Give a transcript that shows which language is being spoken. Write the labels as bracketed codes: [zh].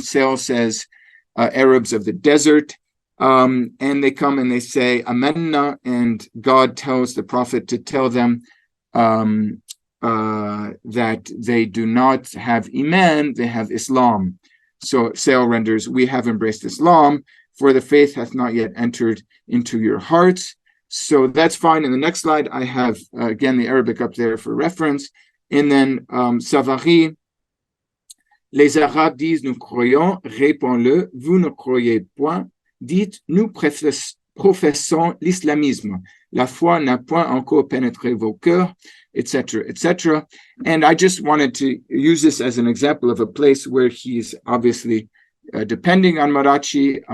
[en] Sale says Arabs of the desert. And they come and they say, Amanna, and God tells the Prophet to tell them that they do not have Iman, they have Islam. So Sale renders, we have embraced Islam, for the faith hath not yet entered into your hearts. So that's fine. In the next slide, I have, again, the Arabic up there for reference. And then [fr] Savary, les Arabes disent, nous croyons, réponds-le, vous ne croyez point, dites, nous professons l'islamisme. La foi n'a point encore pénétré vos cœurs, etc., etc. [en] And I just wanted to use this as an example of a place where he's obviously depending on Marachi.